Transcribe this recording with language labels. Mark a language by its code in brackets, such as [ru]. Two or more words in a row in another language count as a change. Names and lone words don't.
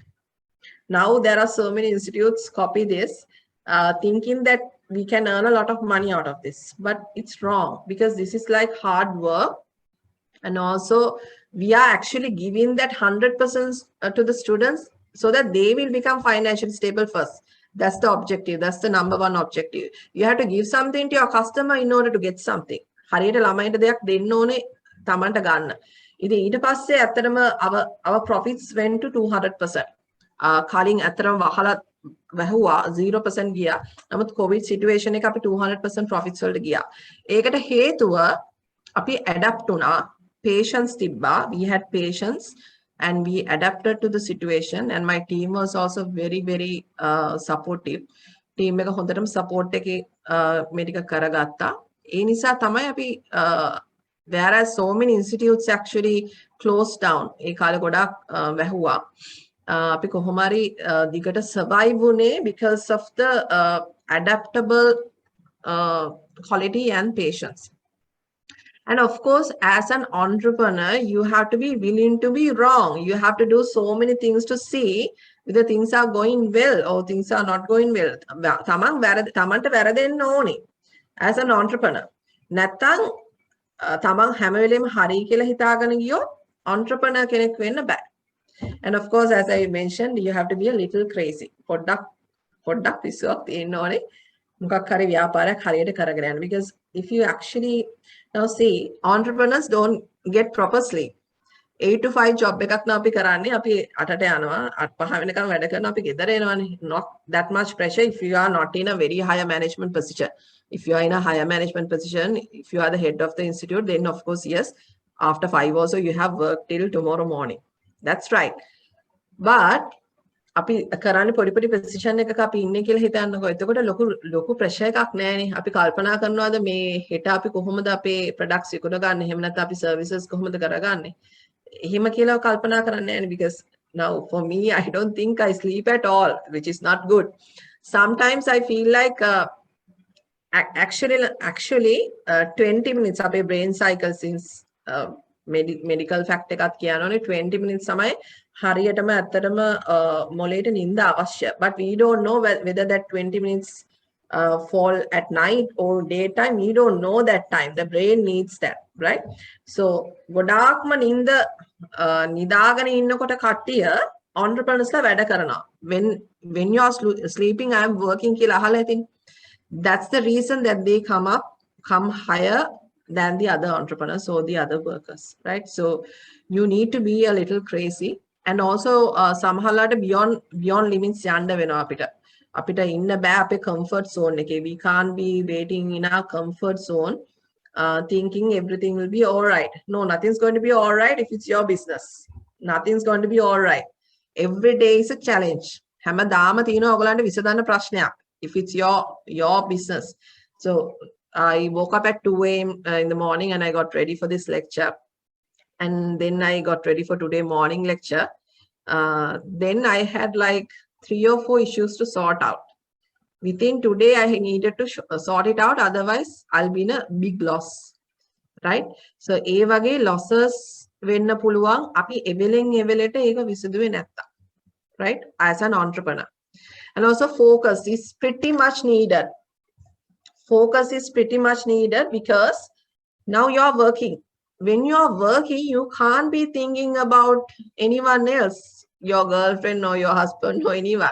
[en] Now there are so many institutes copy this, thinking that we can earn a lot of money out of this, but it's wrong, because this is like hard work. And also we are actually giving that 100% to the students, so that they will become financially stable first. That's the objective. That's the number one objective. You have to give something to your customer in order to get something. [si] හරියට ළමයින්ට දෙයක් දෙන්න ඕනේ තමන්ට ගන්න. ඉතින් ඊට පස්සේ ඇත්තටම [en] our profits went to 200%. [si] කලින් ඇත්තටම වහලා වැහුවා 0% ගියා. නමුත් [en] COVID situation [si] එක අපි 200% profits වලට ගියා. ඒකට හේතුව අපි adapt වුණා. Patience තිබ්බා. [en] We had patience and we adapted to the situation, and my team was also very supportive. [si] Team එක හොඳටම support එකේ මේ ටික කරගත්තා. ඒ නිසා තමයි අපි [en] whereas so many institutes actually closed down, [si] ඒ කාලේ ගොඩාක් වැහුවා. අපි කොහොම හරි දිගට survive වුණේ [en] because of the adaptable quality and patience. And of course, as an entrepreneur, you have to be willing to be wrong. You have to do so many things to see whether things are going well or things are not going well. [si] තමන්ට වැරදෙන්න ඕනේ [en] as an entrepreneur. [si] නැත්තම් තමන් හැම වෙලේම හරි කියලා හිතාගෙන ගියොත් entrepreneur කෙනෙක් වෙන්න බෑ. [en] And of course, as I mentioned, you have to be a little crazy. [si] පොඩ්ඩක් විශ්වාසයක් තියෙන්න ඕනේ. මොකක් හරි ව්‍යාපාරයක් හරියට කරගෙන යන්න. [en] Because if you actually now see, entrepreneurs don't get proper sleep. [si] 8 to 5 job එකක් නම් අපි කරන්නේ. අපි 8ට යනවා, 8:05 වෙනකම් වැඩ කරනවා, අපි ගෙදර එනවානේ. [en] Not that much pressure if you are not in a very higher management position. If you are in a higher management position, if you are the head of the institute, then of course, yes, after 5 also you have work till tomorrow morning. That's right. But [si] අපි කරන්නේ පොඩි position එකක අපි ඉන්නේ කියලා හිතන්නකෝ. එතකොට ලොකු pressure එකක් නැහැනේ. අපි කල්පනා කරනවාද මේ හෙට අපි කොහොමද අපේ products විකුණ ගන්න, එහෙම නැත්නම් අපි services කොහොමද කරගන්නේ. එහෙම කියලා කල්පනා කරන්නේ නැහැ. [en] Because now for me, I don't think I sleep at all, which is not good. Sometimes I feel like actually 20 minutes අපේ brain cycle since medical fact [si] එකක් කියනෝනේ [en] 20 minutes [si] තමයි හරියටම ඇත්තටම මොලේට නිින්ද අවශ්‍ය. [en] But we don't know whether that 20 minutes fall at night or daytime. We don't know that time. The brain needs that, right? [si] So ගොඩාක්ම නිින්ද නිදාගෙන ඉන්නකොට කට්ටිය entrepreneurs la වැඩ කරනවා. [en] When you are sleeping, I am working [si] කියලා අහලා ඉතින්. [en] That's the reason that they come higher than the other entrepreneurs or the other workers, right? So you need to be a little crazy, and also සමහරලාට beyond limits [si] යන්න වෙනවා අපිට ඉන්න බෑ අපේ [en] comfort zone එකේ. We can't be waiting in our comfort zone thinking everything will be all right. No, nothing's going to be all right if it's your business. Nothing's going to be all right. Every day is a challenge. [si] හැමදාම තියෙනවා ඔයගලන්ට විසඳන්න ප්‍රශ්නයක් [en] if it's your business. So I woke up at 2 a.m. In the morning and I got ready for this lecture, and then I got ready for today morning lecture. Then I had like 3 or 4 issues to sort out. Within today I needed to sort it out, otherwise I'll be in a big loss, right? [si] So ඒ වගේ losses වෙන්න පුළුවන් අපි එවෙලෙන් එවෙලට ඒක විසඳුවේ නැත්තම්, [en] right? As an entrepreneur. And also focus is pretty much needed. Focus is pretty much needed because now you're working. When you're working, you can't be thinking about anyone else, your girlfriend or your husband or anyone.